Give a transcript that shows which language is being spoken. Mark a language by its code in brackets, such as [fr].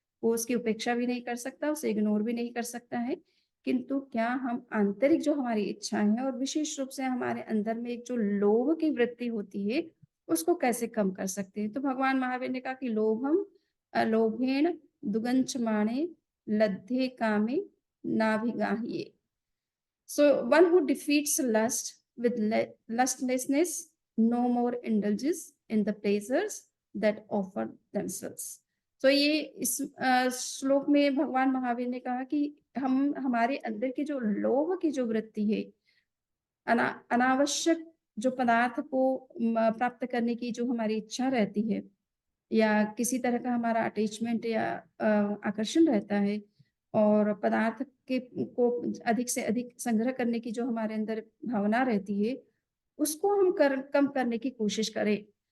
[hi] वो उसकी उपेक्षा भी नहीं कर सकता, उसे इग्नोर भी नहीं कर सकता है। किंतु क्या हम आंतरिक जो हमारी इच्छाएँ हैं और विशेष रूप से हमारे अंदर में एक जो लोभ की वृत्ति होती है, उसको कैसे कम कर सकते हैं? तो भगवान महावीर ने कहा कि [pra] लोभम अलोभेन दुगंचमाणे लब्धे कामे नाभिगाह्ये। [en] So one who defeats lust with lustlessness no more indulges in the pleasures that offer themselves. [hi] तो ये इस श्लोक में भगवान महावीर ने कहा कि हम हमारे अंदर की जो लोभ की जो वृत्ति है, अनावश्यक जो पदार्थ को प्राप्त करने की जो हमारी इच्छा रहती है या किसी तरह का हमारा अटैचमेंट या आकर्षण रहता है और पदार्थ के को अधिक से अधिक संग्रह करने की जो हमारे अंदर भावना रहती है, उसको हम कम करने की कोशिश करें।